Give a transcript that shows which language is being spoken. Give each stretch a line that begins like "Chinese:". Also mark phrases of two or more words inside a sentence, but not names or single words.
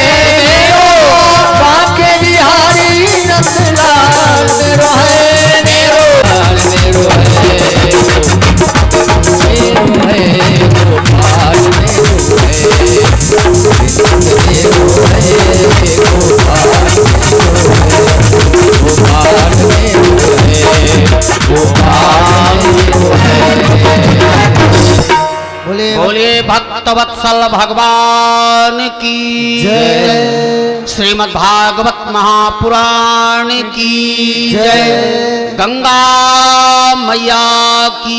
Hindi: मेरो बांके बिहारी नंदलाल मेरो है, मेरो लाल मेरो है, गोपाल मेरो है, गोविंद मेरो है, गोपाल मेरो है, गोपाल मेरो है। बोले बोलिए भक्तवत्सल भगवान की जय। श्रीमद् भागवत महापुराण की जय। गंगा मैया की